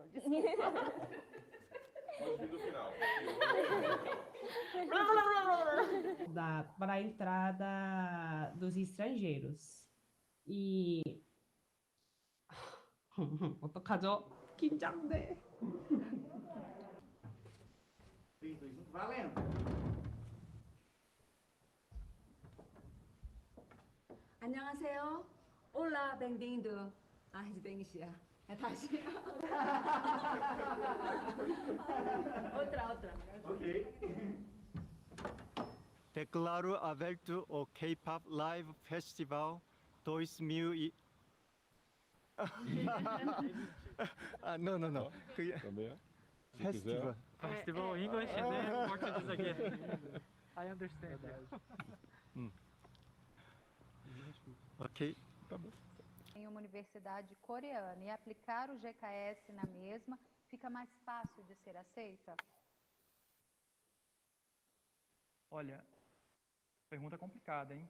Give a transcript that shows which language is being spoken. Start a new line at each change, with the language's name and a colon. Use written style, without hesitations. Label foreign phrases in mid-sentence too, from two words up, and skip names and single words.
Portuguese: Desculpa. Pode vir do final. Para a entrada dos estrangeiros. E...
Korean: 어떡하죠? 긴장돼.
Portuguese: 3, 2, 1, valendo!
Korean: 안녕하세요.
Portuguese: Olá, bem-vindo à residência.
Korean: 다시. outra.
Portuguese: Ok. Declaro aberto o K-pop Live Festival 2000 não. Também é? Festival.
English: Festival English and then Portuguese again. I understand. Ok.
Portuguese: Tá bom. Em uma universidade coreana e aplicar o GKS na mesma, fica mais fácil de ser aceita? Olha, pergunta complicada, hein?